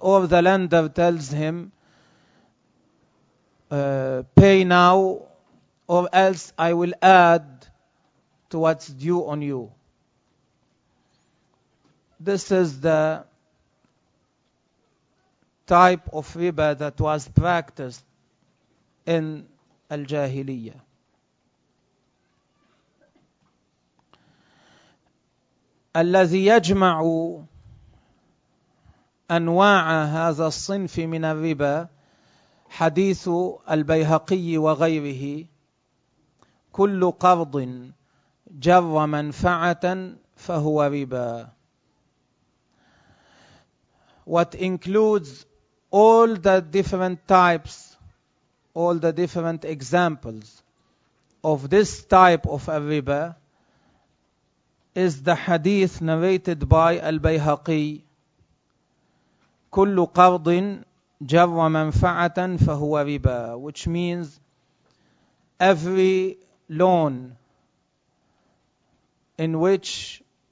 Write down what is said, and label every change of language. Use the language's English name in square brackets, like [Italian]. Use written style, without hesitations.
[English] Or the lender tells him, pay now or else I will add to what's due on you. This is the type of riba that was practiced in al-jahiliya. [Arabic] الذي يجمع أنواع هذا الصنف من الربا حديث البيهقي وغيره، كل قرض جر منفعة فهو ربا. [English] What includes all the different types, all the different examples of this type of a riba is the hadith narrated by al-Bayhaqi, [Arabic] كل قرض جر منفعة فهو ربا, [English] which means every loan in which